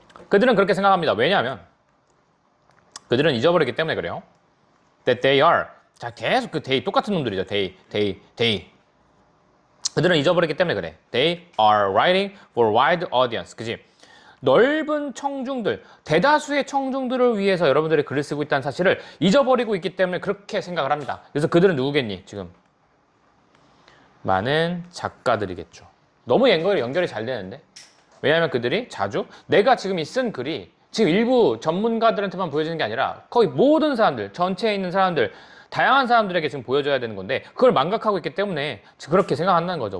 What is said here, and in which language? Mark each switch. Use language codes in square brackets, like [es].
[ko] 그들은 그렇게 생각합니다. 왜냐하면 그들은 잊어버리기 때문에 그래요. [en] That they are. [ko] 자, 계속 그 they 똑같은 놈들이죠. [en] they. [ko] 그들은 잊어버리기 때문에 그래. [en] They are writing for wide audience. [ko] 그지? 넓은 청중들, 대다수의 청중들을 위해서 여러분들이 글을 쓰고 있다는 사실을 잊어버리고 있기 때문에 그렇게 생각을 합니다. 그래서 그들은 누구겠니? 지금 많은 작가들이겠죠. 너무 연결이 잘 되는데. 왜냐하면 그들이 자주 내가 지금 쓴 글이 지금 일부 전문가들한테만 보여지는 게 아니라 거의 모든 사람들, 전체에 있는 사람들, 다양한 사람들에게 지금 보여줘야 되는 건데 그걸 망각하고 있기 때문에 그렇게 생각한다는 거죠.